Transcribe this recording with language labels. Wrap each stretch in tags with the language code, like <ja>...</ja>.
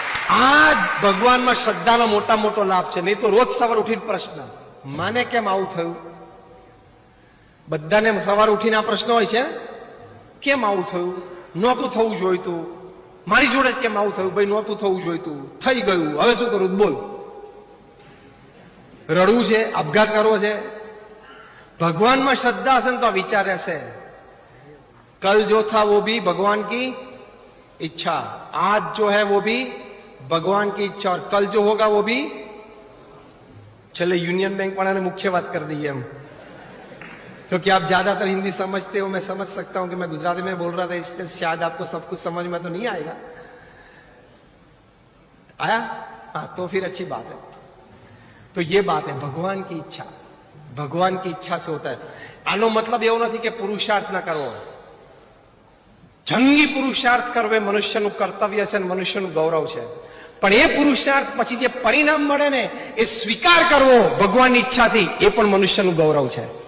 <gu>આ ભગવાનમાં શ્રદ્ધાનો મોટા મોટો લાભ છે. નહીં તો રોજ સવાર ઉઠીને પ્રશ્ન, માને કેમ આવું થયું? બધાને સવાર ઉઠીને આ પ્રશ્ન હોય છે, કેમ આવું થયું? નહોતું થવું જોઈતું. મારી જોડે જ કેમ આવું થયું? ભાઈ નહોતું થવું જોઈતું, થઈ ગયું, હવે શું કરું? બોલ. રડવું છે, આપઘાત કરવો છે? ભગવાનમાં શ્રદ્ધા હશે ને તો આ વિચાર રહેશે,</gu> <hi>कल जो था वो भी भगवान की इच्छा, आज जो है वो भी भगवान की इच्छा, और कल जो होगा वो भी। चले यूनियन बैंक वाला ने मुख्य बात कर दी है हम, क्योंकि आप ज्यादातर हिंदी समझते हो, मैं समझ सकता हूं कि मैं गुजराती में बोल रहा था, इसलिए शायद आपको सब कुछ समझ में तो नहीं आएगा। आया? हाँ, तो फिर अच्छी बात है। तो ये बात है, भगवान की इच्छा, भगवान की इच्छा से होता है।</hi> <gu>आनो मतलब एवं नहीं कि पुरुषार्थ न करो, જંગી પુરુષાર્થ કરવો એ મનુષ્યનું કર્તવ્ય છે અને મનુષ્યનું ગૌરવ છે, પણ એ પુરુષાર્થ પછી જે પરિણામ મળે ને એ સ્વીકાર કરવો ભગવાનની ઈચ્છાથી, એ પણ મનુષ્યનું ગૌરવ છે.</gu>